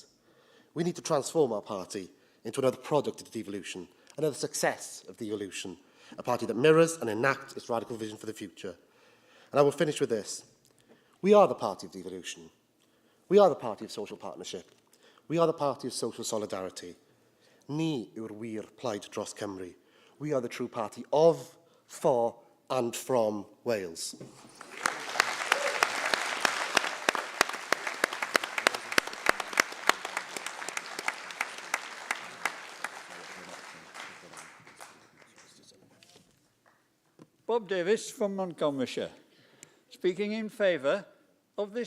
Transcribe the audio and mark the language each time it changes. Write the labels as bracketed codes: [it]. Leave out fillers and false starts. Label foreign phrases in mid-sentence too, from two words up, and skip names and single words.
[en] We need to transform our party into another product of devolution, another success of devolution, a party that mirrors and enacts its radical vision for the future. And I will finish with this. We are the party of devolution. We are the party of social partnership. We are the party of social solidarity. [cy] Ni yw'r wir plaid dros Cymru. [en] We are the true party of, for and from Wales. Bob Davis from Montgomeryshire, speaking in favour of this